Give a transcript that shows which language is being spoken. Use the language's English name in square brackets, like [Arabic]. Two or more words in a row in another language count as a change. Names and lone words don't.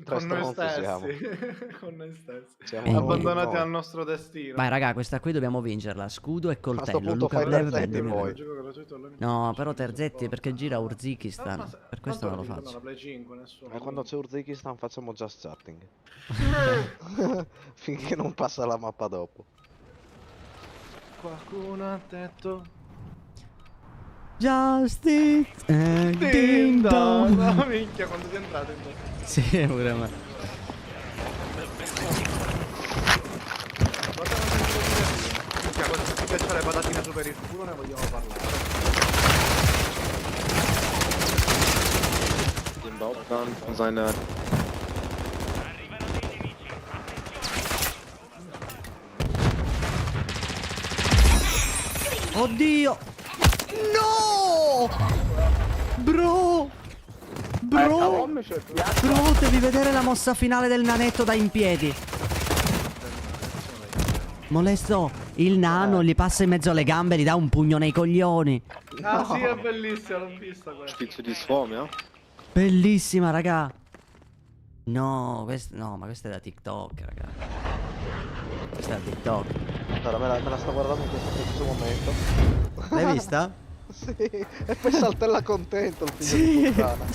[Italian] Con noi stronzi siamo. stessi. Con noi stessi. Siamo Abbandonati noi. al nostro destino. Vai raga, questa qui dobbiamo vincerla. Scudo e A sto coltello. punto Luca fai Blev, Terzetti Bedroom. poi. Gioco gratuito online. No, però Terzetti perché gira Uzbekistan. Ma Per questo non lo tanto faccio. la Play 5, nessuno. E quando c'è Uzbekistan facciamo [English] just chatting. [Italian] Finché non passa la mappa dopo. Qualcuno ha detto [English] Justice and Ding ding dong. dong. [Italian] No, minchia, quando sei entrato in questo. Sì, pure me. Guarda quanto è divertito. Minchia, quando ti piacciono le patatine su per il culo ne vogliamo parlare. [German] Den Bauplan von seiner [Italian] Arrivano dei nemici. Oddio! No! Bro! Bro! Bro, devi vedere la mossa finale del nanetto da in piedi. Molesto, il nano gli passa in mezzo alle gambe e gli dà un pugno nei coglioni. Ah sì, è bellissima, l'ho vista questa. [German] spielst du die Swarm, ja? [Italian] Bellissima, raga. No, ma questa è da TikTok, raga. Questa è da TikTok. Allora, me la sto guardando in questo preciso momento. L'hai vista? Sì, e poi saltella contento il figlio di puttana.